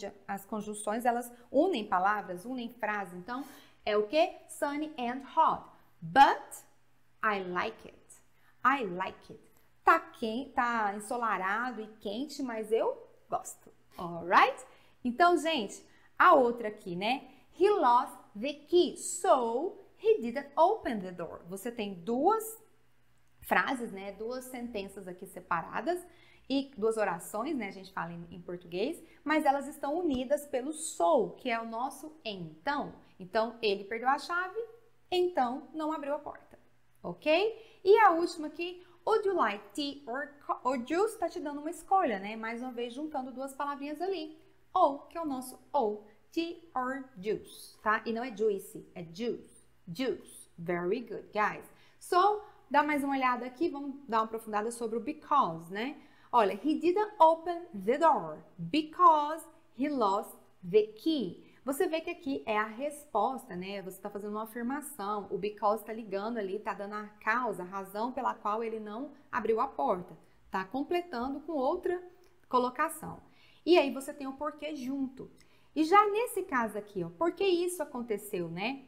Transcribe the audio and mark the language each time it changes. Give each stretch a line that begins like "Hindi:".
Portuguese: As conjunções, elas unem palavras, unem frases. Então, é o que?
English: Sunny and hot. But I like it. I like it.
Portuguese: Tá ensolarado e quente, mas eu gosto.
English: Alright?
Portuguese: Então, gente, a outra aqui, né?
English: He lost the key, so he didn't open the door.
Portuguese: Você tem duas frases, né? Duas sentenças aqui separadas e duas orações, né? A gente fala em português, mas elas estão unidas pelo so, que é o nosso então. Então, ele perdeu a chave, então não abriu a porta, ok? E a última aqui,
English: would you like tea or juice?
Portuguese: Tá te dando uma escolha, né? Mais uma vez, juntando duas palavrinhas ali. Ou, que é o nosso ou,
English: tea or juice,
Portuguese: tá? E não é juice, é juice, juice.
English: Very good, guys.
Portuguese: So, dá mais uma olhada aqui, vamos dar uma aprofundada sobre o because, né? Olha,
English: he didn't open the door because he lost the key.
Portuguese: Você vê que aqui é a resposta, né? Você está fazendo uma afirmação, o because está ligando ali, está dando a causa, a razão pela qual ele não abriu a porta. Tá completando com outra colocação. E aí você tem o porquê junto. E já nesse caso aqui, ó, por que isso aconteceu, né?